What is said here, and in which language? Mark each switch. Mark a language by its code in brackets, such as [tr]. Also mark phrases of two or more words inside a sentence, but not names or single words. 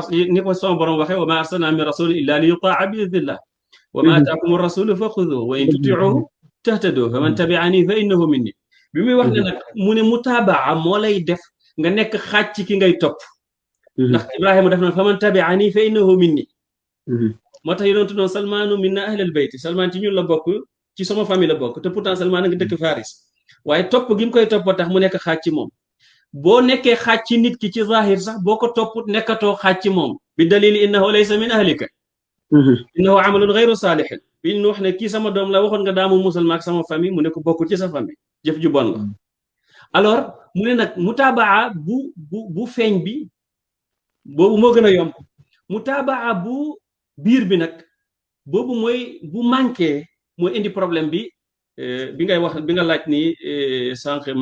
[wo] ni ko sama borom waxee [ar] وما أرسلنا من رسول إلا ليطاع بإذن الله وما آتاكم الرسول فخذوه وإن تطيعوه تهتدوا فمن تبعني فإنه مني [wo] bi muy wax ne nag mu ne mutaabaa moo lay def nga nekk xaaj ci ki ngay topp ndax Ibrahima def na [ar] فمن تبعني فإنه مني [wo] moo tax yonentu noonu [ar] سلمان منا أهل البيت [wo] Salmaan ci ñun la bokk ci sama famille la bokk te pourtant Salmaan a ngi dëkk Faris waaye topp gi mu koy topp tax mu nekk xaaj ci moom boo nekkee xaaj ci nit ki ci zahir sax boo ko topput nekkatoo xaaj ci moom [ar] بدليل إنه ليس من أهلك إنه عمل غير صالح [wo] bi ñu wax ne kii sama doom la waxoon nga daamu musal maak sama famille mu ne ko bokkul ci sa famille jëf ju bon la alors mu ne nag mutaabaa bu feeñ bi boobu moo gën a yomb mutaabaa bu biir bi nag boobu mooy bu manqué mooy indi problème bi ngay wax bi nga laaj ni sànq